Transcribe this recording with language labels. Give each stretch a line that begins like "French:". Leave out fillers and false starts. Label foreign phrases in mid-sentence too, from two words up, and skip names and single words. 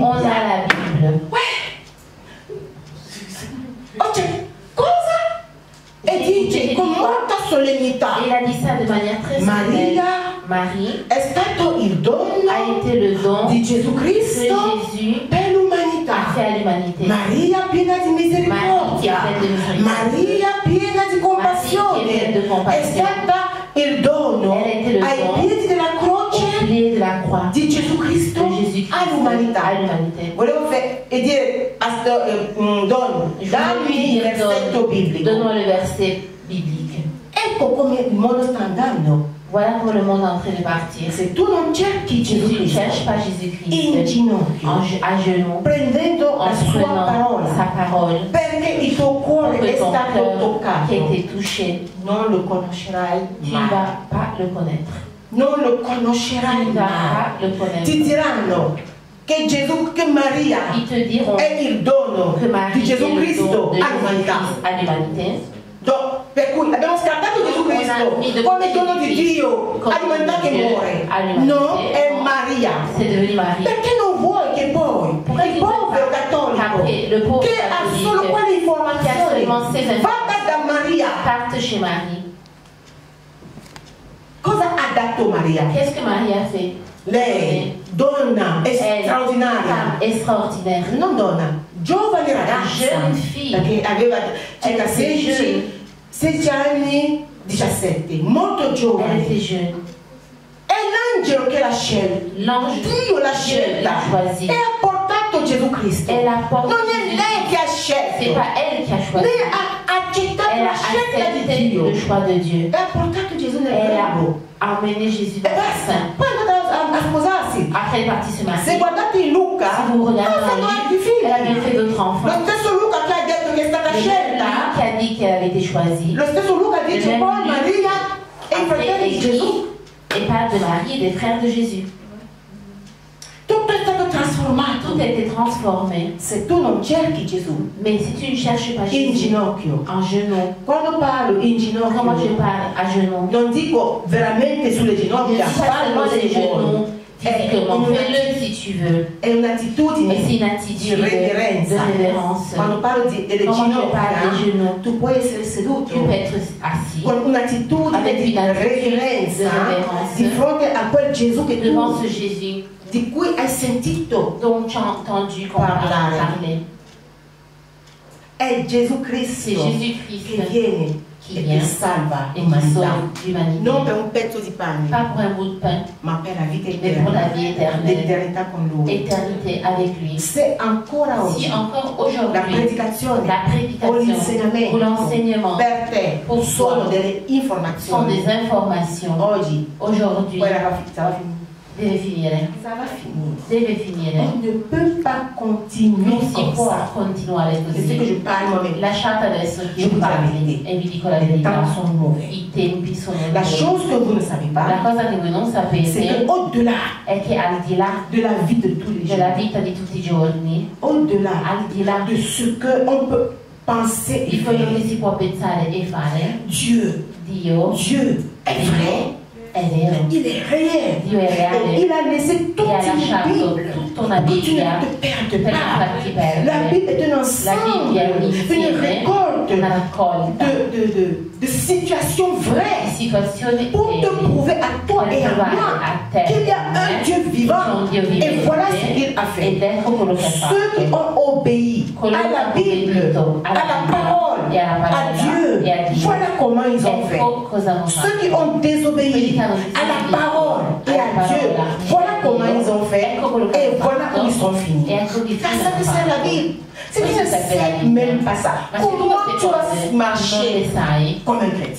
French: on a la Bible.
Italian: Cioè, cosa? E dice con molta solennità,
French: Il a dit ça de manière très solennelle. Marie
Italian: è stato il dono
French: a été le don
Italian: di Gesù
French: que
Italian: Cristo
French: Jésus
Italian: per
French: a
Italian: l'umanità.
French: fait à l'humanité.
Italian: Maria piena di misericordia, Maria piena di misericordia. Maria piena di compassione, Maria piena di è compassione. stata il dono
French: Elle a été le
Italian: ai
French: don
Italian: piedi della
French: au
Italian: croce
French: pied de la croix
Italian: di Gesù Cristo
French: de Jésus-Christ
Italian: all'umanità.
French: à l'humanité.
Italian: Volevo dire dono,
French: Je voulais
Italian: dammi
French: lui
Italian: il
French: dire
Italian: versetto biblico.
French: donne-moi le verset biblique.
Italian: Ecco come il mondo sta andando.
French: Voilà comment le monde est en train de partir.
Italian: Se tu non cerchi
French: Si
Italian: Gesù
French: tu ne
Italian: Cristo
French: cherches pas
Italian: in
French: Jésus-Christ
Italian: ginocchio,
French: à genoux,
Italian: prendendo
French: en
Italian: la sua
French: prenant sa
Italian: parola,
French: parole,
Italian: perché il tuo
French: pour
Italian: cuore è
French: que ton
Italian: stato
French: cœur qui a
Italian: toccato,
French: été touché,
Italian: non lo conoscerai
French: tu ne
Italian: mai.
French: vas pas le connaître.
Italian: Non lo
French: Tu
Italian: conoscerai
French: ne vas
Italian: mai.
French: pas le
Italian: Ti
French: connaître.
Italian: diranno che Gesù, che Maria
French: Ils te diront
Italian: è il dono
French: que Marie
Italian: di Gesù
French: est le
Italian: Cristo
French: don de
Italian: all'umanità.
French: Jésus-Christ à l'humanité.
Italian: Per cui abbiamo scartato Gesù Cristo come dono di Dio all'umanità che muore. No, è Maria.
French: C'est devenu Marie.
Italian: Perché non vuoi che poi il povero cattolico che ha solo quelle informazioni vada da Maria?
French: Parte chez Marie.
Italian: Cosa ha dato Maria?
French: Qu'est-ce que Marie a fait?
Italian: Lei, donna straordinaria,
French: femme extraordinaire.
Italian: non donna, giovane ragazza,
French: Jeune fille.
Italian: perché aveva circa
French: Elle était
Italian: 16 anni, 17, molto
French: Elle
Italian: giovane.
French: était jeune.
Italian: È l'angelo che l'ha scelta,
French: L'ange
Italian: Dio l'ha scelta
French: l'a choisie.
Italian: e ha portato Gesù Cristo.
French: Elle a porté.
Italian: Non è lei che ha
French: C'est
Italian: scelto,
French: pas elle qui a choisi.
Italian: lei ha accettato
French: Elle a
Italian: la scelta di
French: accepté
Italian: Dio
French: le choix de Dieu.
Italian: e ha portato Gesù nel
French: Elle
Italian: grembo.
French: a emmené Jésus
Italian: E
French: dans le
Italian: basta,
French: sein.
Italian: poi è andata a sposarsi.
French: Après, elle est partie se
Italian: Se
French: marier.
Italian: guardate in Luca,
French: Si vous regardez
Italian: ha fatto
French: dans
Italian: altri
French: lui, elle a bien
Italian: figli.
French: fait d'autres
Italian: Lo
French: enfants.
Italian: stesso Luca che ha detto che è stata
French: Le
Italian: scelta,
French: même qui a dit qu'elle avait été choisie.
Italian: lo stesso Luca dice
French: Le même
Italian: poi
French: lui,
Italian: Maria e i
French: Après,
Italian: fratelli di Gesù.
French: écrit et parle de Marie et des frères de Jésus.
Italian: Tutto è stato trasformato.
French: Tout a été transformé.
Italian: Se tu non cerchi Gesù
French: Mais si tu ne cherches pas
Italian: in
French: Jésus
Italian: ginocchio,
French: en genoux,
Italian: quando parlo in
French: comment je
Italian: ginocchio,
French: parle à genoux?
Italian: non dico veramente sulle
French: Je ne
Italian: ginocchia,
French: dis pas seulement
Italian: parlo
French: des
Italian: se vuoi.
French: genoux physiquement. Fais-le si tu veux.
Italian: È un'attitudine
French: Mais c'est une
Italian: di
French: attitude de
Italian: reverenza.
French: révérence.
Italian: Quando parlo delle
French: Comment je parle
Italian: ginocchia,
French: des genoux?
Italian: tu puoi essere seduto
French: Tu peux être assis
Italian: con un'attitudine
French: Avec
Italian: di
French: une attitude
Italian: reverenza
French: de révérence.
Italian: di fronte a quel Gesù che
French: devant
Italian: tu,
French: ce Jésus
Italian: di cui hai sentito.
French: dont tu as entendu qu'on
Italian: Parlare.
French: parler.
Italian: È Gesù
French: C'est
Italian: Cristo che
French: Jésus-Christ
Italian: viene
French: qui
Italian: e
French: vient
Italian: che salva
French: et qui
Italian: l'umanità,
French: sauve l'humanité.
Italian: non per un pezzo di pane,
French: Pas pour un bout de pain,
Italian: ma per la vita
French: mais pour la
Italian: eterna,
French: vie éternelle.
Italian: l'eternità con Lui.
French: Éternité avec lui.
Italian: Se ancora oggi
French: Si encore
Italian: la
French: aujourd'hui,
Italian: predicazione
French: la
Italian: o
French: prédication
Italian: l'insegnamento
French: ou l'enseignement
Italian: per te
French: pour
Italian: sono
French: toi
Italian: delle
French: sont
Italian: informazioni,
French: des informations,
Italian: oggi
French: aujourd'hui,
Italian: poi sarà finito. deve finire. Sarà finito. Deve finire.
French: On ne peut pas continuer
Italian: Non si
French: comme
Italian: può
French: ça.
Italian: continuare
French: C'est ce que
Italian: così.
French: je parle moi-même.
Italian: Lasciate adesso che
French: Je
Italian: io
French: vous
Italian: parli
French: dis
Italian: e vi dico la
French: Les
Italian: verità.
French: temps sont mauvais.
Italian: I tempi sono
French: La
Italian: duri.
French: chose que vous ne savez
Italian: La
French: pas,
Italian: cosa che voi non
French: c'est
Italian: sapete
French: qu'au-delà
Italian: è che al di là
French: de la vie de tous les
Italian: della
French: jours,
Italian: vita di tutti i giorni,
French: au-delà
Italian: al di là
French: de ce qu'on peut penser et
Italian: di quello che
French: faire,
Italian: si può pensare e fare,
French: Dieu
Italian: Dio
French: est vrai,
Italian: è vero.
French: il est réel.
Italian: Dio è
French: Et
Italian: reale
French: il a laissé toute
Italian: e ha
French: une
Italian: lasciato
French: Bible
Italian: tutta una
French: pour que tu
Italian: Bibbia
French: ne te perdes
Italian: per non
French: pas.
Italian: farti perdere.
French: La Bible est un
Italian: La
French: ensemble,
Italian: Bibbia è un
French: une
Italian: insieme,
French: récolte
Italian: una raccolta
French: de situations
Italian: di
French: vraies
Italian: situazioni
French: pour te
Italian: vere
French: prouver à toi
Italian: per
French: et à
Italian: provare
French: moi
Italian: a te
French: qu'il y a un Dieu
Italian: c'è
French: vivant.
Italian: un Dio
French: Et voilà ce
Italian: vivente
French: qu'il a fait.
Italian: ed ecco quello che ha
French: Ceux qui
Italian: fatto.
French: ont obéi
Italian: Coloro
French: à la
Italian: che hanno
French: Bible,
Italian: obbedito
French: à la parole,
Italian: e alla
French: à
Italian: parola
French: Dieu,
Italian: e a Dio.
French: voilà comment ils ont fait. Ceux qui ont désobéi à la parole et à Dieu, voilà comment ils ont fait et voilà où ils sont finis. C'est ça que c'est la Bible. Si tu ne sais même pas ça, comment tu vas marcher comme un chrétien?